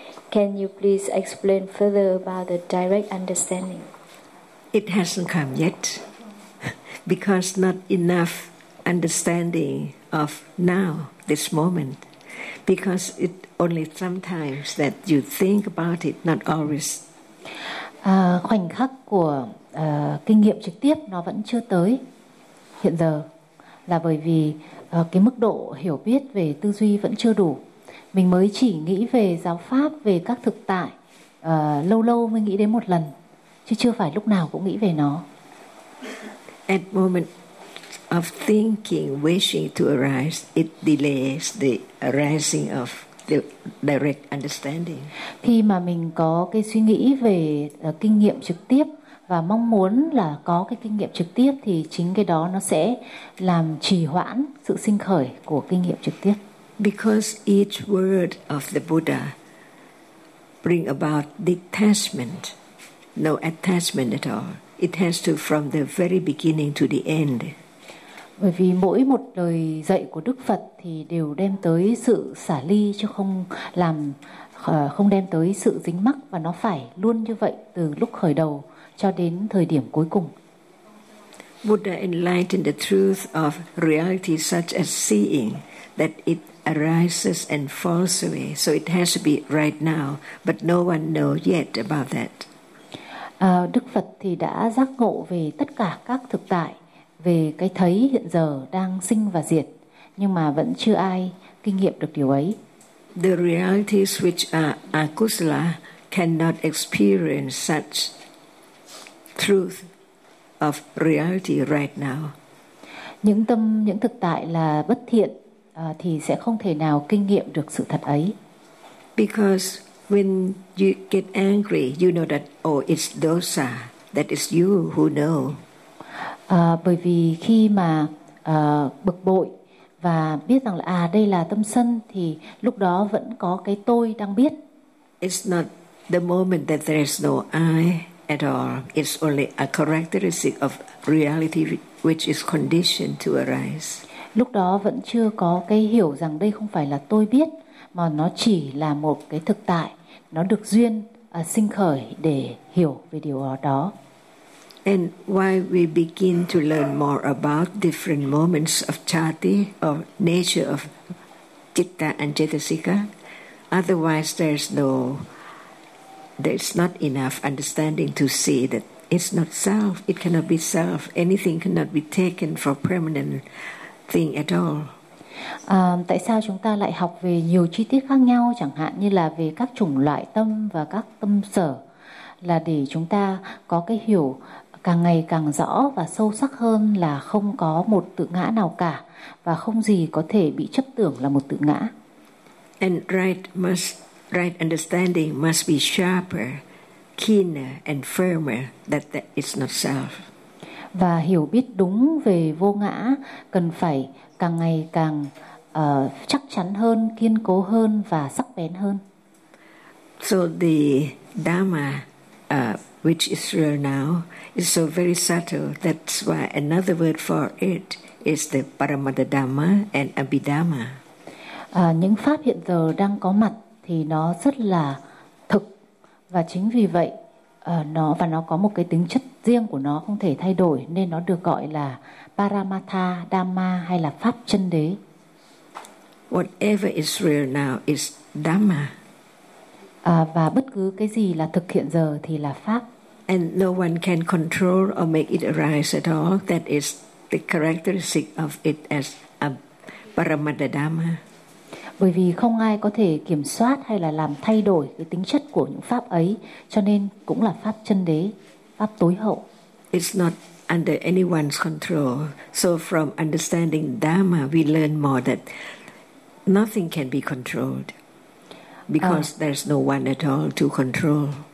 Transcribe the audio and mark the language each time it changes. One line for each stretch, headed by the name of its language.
English: Can you please explain further about the direct understanding? It hasn't come yet because not enough understanding of now, this moment, because it only sometimes that you think about it, not always.
Vietnamese: Khoảnh khắc của kinh nghiệm trực tiếp nó vẫn chưa tới hiện giờ là bởi vì cái mức độ hiểu biết về tư duy vẫn chưa đủ. Mình mới chỉ nghĩ về giáo pháp, về các thực tại lâu lâu mới nghĩ đến một lần, chứ chưa phải lúc nào cũng nghĩ về nó.
English: At moment of thinking, wishing to arise, it delays the arising of the direct understanding.
Vietnamese: Khi mà mình có cái suy nghĩ về kinh nghiệm trực tiếp và mong muốn là có cái kinh nghiệm trực tiếp thì chính cái đó nó sẽ làm trì hoãn sự sinh khởi của kinh nghiệm trực tiếp.
English: Because each word of the Buddha bring about detachment, no attachment at all. It has to from the very beginning to the end.
Vietnamese: Bởi vì mỗi một lời dạy của Đức Phật thì đều đem tới sự xả ly, chứ không làm không đem tới sự dính mắc, và nó phải luôn như vậy từ lúc khởi đầu cho đến thời điểm cuối cùng.
English: Buddha enlightened the truth of reality such as seeing that it arises and falls away, so it has to be right now, but no one knows yet about that.
Vietnamese: Đức Phật thì đã giác ngộ về tất cả các thực tại, về cái thấy hiện giờ đang sinh và diệt, nhưng mà vẫn chưa ai kinh nghiệm được điều ấy.
English: The realities which are akusala cannot experience such truth of reality right now.
Vietnamese: Những thực tại là bất thiện thì sẽ không thể nào kinh nghiệm được sự thật ấy.
English: Because when you get angry, you know that oh, it's dosa, that is you who know.
Vietnamese: Bởi vì khi mà bực bội và biết rằng là đây là tâm sân, thì lúc đó vẫn có cái tôi đang biết.
English: It's not the moment that there is no I at all. It's only a characteristic of reality which is conditioned to arise.
Vietnamese: Lúc đó vẫn chưa có cái hiểu rằng đây không phải là tôi biết, mà nó chỉ là một cái thực tại, nó được duyên sinh khởi để hiểu về điều đó.
English: And while we begin to learn more about different moments of chati or nature of citta and cetasika, otherwise there's not enough understanding to see that it's not self, it cannot be self, anything cannot be taken for permanent thing at all.
Vietnamese: Tại sao chúng ta lại học về nhiều chi tiết khác nhau, chẳng hạn như là về các chủng loại tâm và các tâm sở, là để chúng ta có cái hiểu càng ngày càng rõ và sâu sắc hơn là không có một tự ngã nào cả và không gì có thể bị chấp tưởng là một tự ngã.
English: And right understanding must be sharper, keener and firmer that it's not self.
Vietnamese: Và hiểu biết đúng về vô ngã cần phải càng ngày càng chắc chắn hơn, kiên cố hơn và sắc bén hơn.
English: So the Dhamma which is real now is so very subtle, that's why another word for it is the Paramattha Dhamma and Abhidhamma.
Vietnamese: Những pháp hiện giờ đang có mặt thì nó rất là thực, và chính vì vậy nó có một cái tính chất riêng của nó không thể thay đổi, nên nó được gọi là Paramattha Dhamma hay là pháp chân đế.
English: Whatever is real now is Dhamma.
Vietnamese: Và bất cứ cái gì là thực hiện giờ thì là pháp.
English: And no one can control or make it arise at all. That is the characteristic of it as a Paramattha Dhamma.
Vietnamese: Bởi vì không ai có thể kiểm soát hay là làm thay đổi cái tính chất của những pháp ấy, cho nên cũng là pháp chân đế, pháp tối hậu.
English: It's not under anyone's control. So from understanding Dhamma, we learn more that nothing can be controlled because there's no one at all to control.